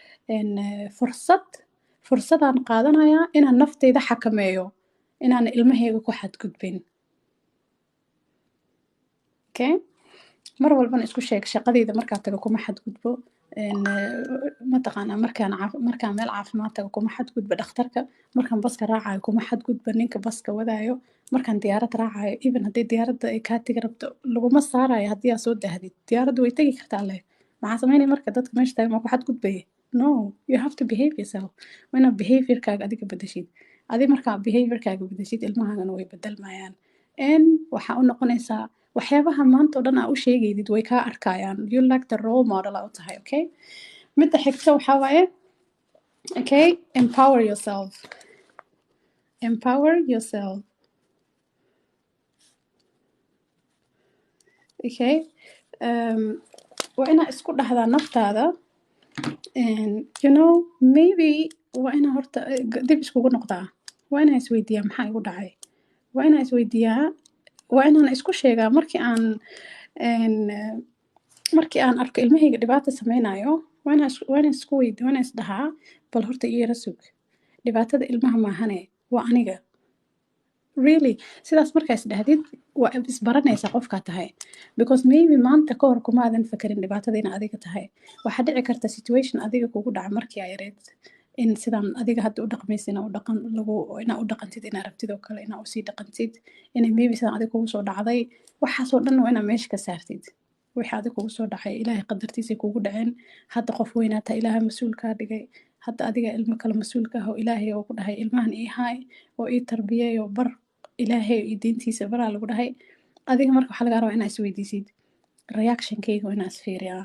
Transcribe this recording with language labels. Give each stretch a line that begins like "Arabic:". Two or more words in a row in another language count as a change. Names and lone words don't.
Somali: fursadaan qaadanayaa inaan nafteyda xakameeyo inaan ilmahayga ku xadgudbin okay mar walbana isku sheeg shaqadeyda markaa tago kuma xadgudbo mataqaanaa markaan meel caafimaad tago kuma xadgudbo dhakhtarka markaan baska raacayo kuma xadgudbo ninka baska wadaayo markaan diyaarad raacayo even haddii diyaaradda ay kaa tegi rabto laguma saarayo haddii aad soo dahdid diyaaradda way tegi kartaa leh maxaa sameynaya marka dadka meesha taagan waa ku xadgudbaya
English: no you have to behave yourself
Somali: waa inaad behaviorkaaga adiga bedeshid adi markaa behaviorkaaga bedeshid ilmahaagana way bedelmayaan n waxaa u noqonaysaa waxyaabaha maanta oo dhan aa u sheegaydid way kaa arkayaan
English: you like the role model
Somali: aa u tahay okay midda xigta waxaa waaye okay
English: empower yourself
Somali: okay waa inaa isku dhahdaa naftaada
English: you know maybe
Somali: waa inaa horta dib iskugu noqdaa waa inaa isweydiiyaa maxaa igu dhacay waa inaa isweydiiyaa waa inaan isku sheegaa markii aan arko ilmahayga dhibaata sameynayo waa inaan isdhahaa bal horta iyara sug dhibaatada ilmaha maahane waa aniga really sidaas markaa isdhahdid waa isbaranaysaa qofkaa tahay
English: because maybe
Somali: maanta kahor kuma aadan fakarin dhibaatada ina adiga tahay waxaa dhici karta situation adiga kugu dhaca markii aa yareed in sidaan adiga hadda u dhaqmaysa inaa u dhaqantid inaa rabtid oo kale inaa usii dhaqantid inay maybe sidaan adiga kugu soo dhacday waxaasoo dhan waa inaa meesha ka saartid wixii adiga kugu soo dhacay ilaahay qadartiisay kugu dhaceen hadda qof weynaata ilaahay mas-uulkaa dhigay hadda adiga ilmo kale mas-uulka ah oo ilaahay oo ku dhahay ilmahan ii haay oo ii tarbiyey oo bar ilaahay iyo diintiisa baraa lagu dhahay adiga marka waxaa lagaa rabaa inaa isweydiisid reactionkayga waa inaa isfiiriyaa.